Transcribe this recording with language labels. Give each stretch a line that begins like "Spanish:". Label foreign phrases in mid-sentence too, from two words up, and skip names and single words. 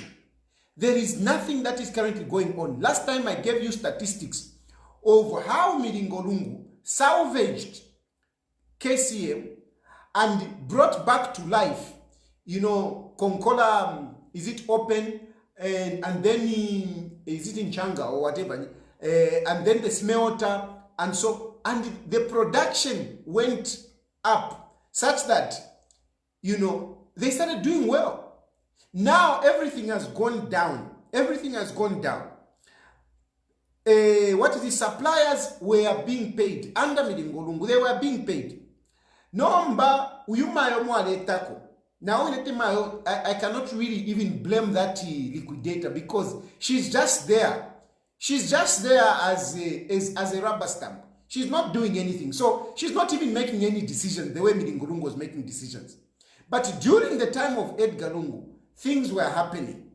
English: There is nothing that is currently going on. Last time I gave you statistics of how Milingo Lungu salvaged KCM and brought back to life, Konkola, is it open, and then is it in Changa or whatever, and then the smelter, and the production went up such that, they started doing well. Now everything has gone down. Everything has gone down. Suppliers were being paid under Milingo Lungu. They were being paid.
Bemba: Nomba uyumayo mwaletako.
English: Now I cannot really even blame that liquidator because she's just there. She's just there as a rubber stamp. She's not doing anything. So she's not even making any decisions the way Milingo Lungu was making decisions. But during the time of Edgar Lungu, things were happening.